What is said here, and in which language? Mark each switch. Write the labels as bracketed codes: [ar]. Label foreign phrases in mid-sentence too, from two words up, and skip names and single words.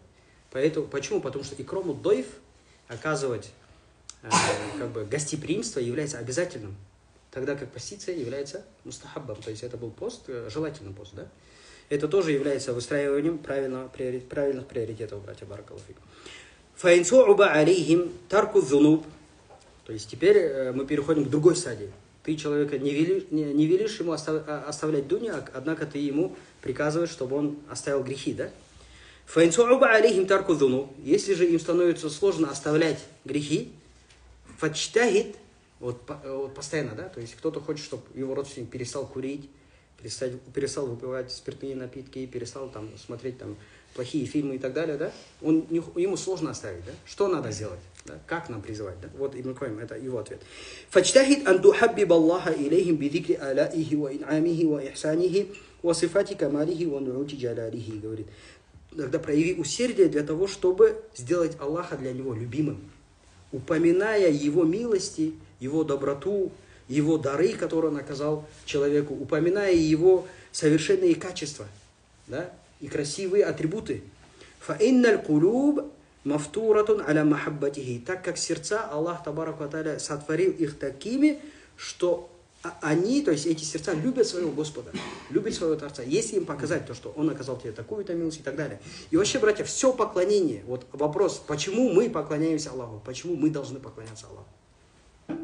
[ru] Почему? Потому что [ar] إكرام الضيف [ru] оказывать гостеприимство является обязательным, тогда как поститься является мустахаббом, то есть это был пост, желательный пост, да? Это тоже является выстраиванием правильных приоритетов, братья [ar] بارك الله فيكم. فإن صعب عليهم ترك الذنوب. [ru] То есть теперь мы переходим к другой стадии. Ты человека не велишь ему оставлять дунью, однако ты ему приказываешь, чтобы он оставил грехи, да? [ar] فإن صعب عليهم ترك الذنوب. [ru] Если же им становится сложно оставлять грехи, фачтахид, вот постоянно, да? То есть кто-то хочет, чтобы его родственник перестал курить, перестал выпивать спиртные напитки, перестал там смотреть там плохие фильмы и так далее, да? Ему сложно оставить, да? Что надо сделать? Да? Как нам призывать, да? Вот Ибн Кайим, это его ответ. [ar] فاجتهد أن تحبب الله إليهم بذكر آلائه وإنعامه وإحسانه وصفات كماله ونعوت جلاله, [ru] говорит. Тогда прояви усердие для того, чтобы сделать Аллаха для него любимым, упоминая его милости, его доброту, его дары, которые он оказал человеку, упоминая его совершенные качества, да, и красивые атрибуты. [ar] فَإِنَّ الْقُلُوبَ مَفْتُورَةٌ عَلَى مَحَبَّتِهِ. [ru] Так как сердца, Аллах [ar] تبارك وتعالى [ru] сотворил их такими, что они, то есть эти сердца, любят своего Господа, любят своего Творца. Если им показать то, что Он оказал тебе такую-то милость и так далее. И вообще, братья, все поклонение, вот вопрос, почему мы поклоняемся Аллаху, почему мы должны поклоняться Аллаху?